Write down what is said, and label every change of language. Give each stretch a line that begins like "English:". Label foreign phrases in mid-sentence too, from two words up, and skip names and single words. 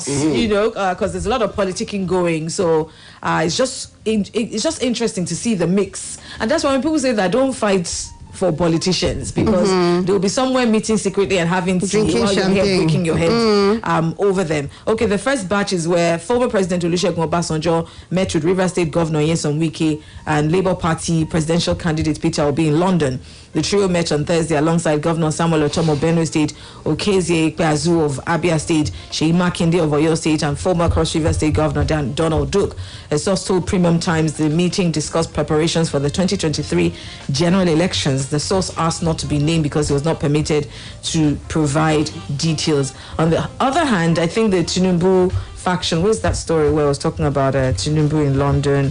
English: Because there's a lot of politicking going. So it's just interesting to see the mix, and that's why when people say that don't fight for politicians, because they'll be somewhere meeting secretly and having tea while you're here breaking your head over them. Okay, the first batch is where former President Oluwaseun Obasanjo met with Rivers State Governor Nyesom Wike and Labour Party presidential candidate Peter Obi in London. The trio met on Thursday alongside Governor Samuel Otom of Benue State, Okezie Ikpeazu of Abia State, Seyi Makinde of Oyo State, and former Cross River State Governor Donald Duke. A source told Premium Times the meeting discussed preparations for the 2023 general elections. The source asked not to be named because it was not permitted to provide details. On the other hand, I think the Tinubu faction, where's that story where I was talking about Tinubu in London?